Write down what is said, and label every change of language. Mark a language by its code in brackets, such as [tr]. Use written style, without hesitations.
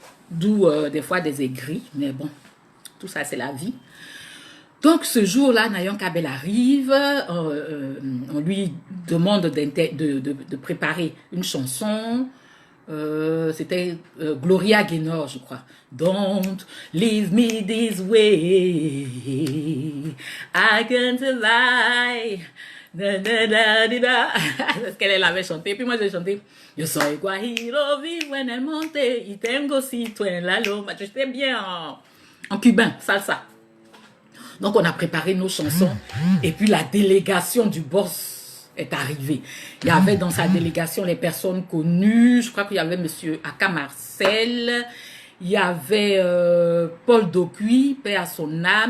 [fr] D'où des fois des aigris, mais bon, tout ça, c'est la vie. Donc, ce jour-là, Nayon Kabel arrive, on lui demande de préparer une chanson. C'était Gloria Gaynor, je crois. [en] Don't leave me this way, I can't lie. Da, da, da, da, da. [fr] Parce qu'elle avait chanté. Puis moi, j'ai chanté. [es] Yo soy guajiro, vivo en el monte, y tengo sitio en la loma. [fr] J'étais bien en cubain, salsa. Donc, on a préparé nos chansons. Et puis, la délégation du boss est arrivée. Il y avait dans sa délégation les personnes connues. Je crois qu'il y avait Monsieur Aka Marcel. Il y avait Paul Docuy, paix à son âme.